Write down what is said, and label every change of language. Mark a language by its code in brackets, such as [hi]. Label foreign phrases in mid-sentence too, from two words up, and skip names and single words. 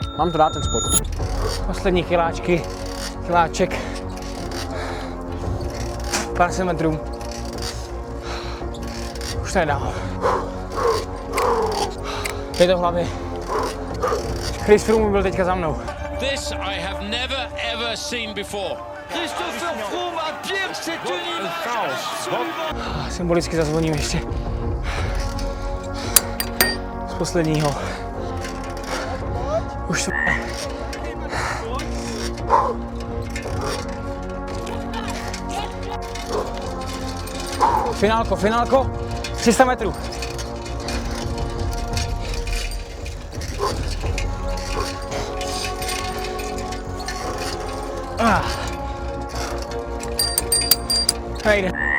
[cs] Mám to dát ten sport. Poslední kiláček. Pár set metrů. Už to nedá. Je to v hlavě. Chris Froome byl teďka za mnou. [en] This I have never ever seen before. [fr] Christopher Froome a Pierre, c'est une image. [cs] Symbolicky zazvoním ještě. Z posledního. Už to... finálko, 300 metrů. Nejde.